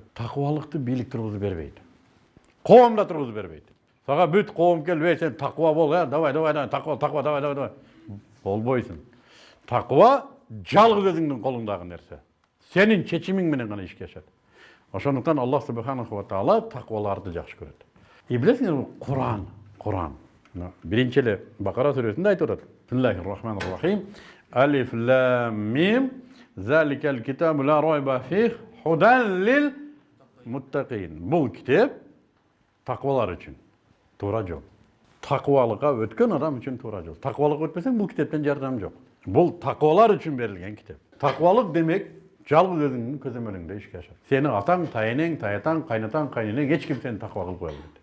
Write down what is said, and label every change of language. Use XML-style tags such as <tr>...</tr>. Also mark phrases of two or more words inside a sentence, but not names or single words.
<ky>Таквалыкты бийлик тургузуп бербейт. Коом да тургузуп бербейт. Сага бүт коом келип, сен таква бол, давай, таква, давай. Болбойсуң. Таква жалгыз өзүңдүн колуңдагы нерсе. Сенин чечимиң менен гана ишке ашат. Ошондуктан</ky> <ar>الله سبحانه وتعالى</ar> <ky>такваларды жакшы көрөт. И билесиңерби, Куран. Биринчи эле Бакара сүрөсүндө айтып атат.</ky> <ar>بسم الله الرحمن الرحيم. الم. ذلك الكتاب لا ريب فيه هدى للمتقين.</ar> <ky>Бул китеп таквалар үчүн туура жол. Таквалыкка өткөн адам үчүн туура жол. Таквалыкка өтпесең бул китептен жардам жок. Бул таквалар үчүн берилген китеп. Таквалык демек жалгыз өзүңдүн көзөмөлүңдө ишке ашат. Сени атаң, таянең, таятаң, кайнатаң, кайненең эч ким сени таква кылып кое албайт.</ky>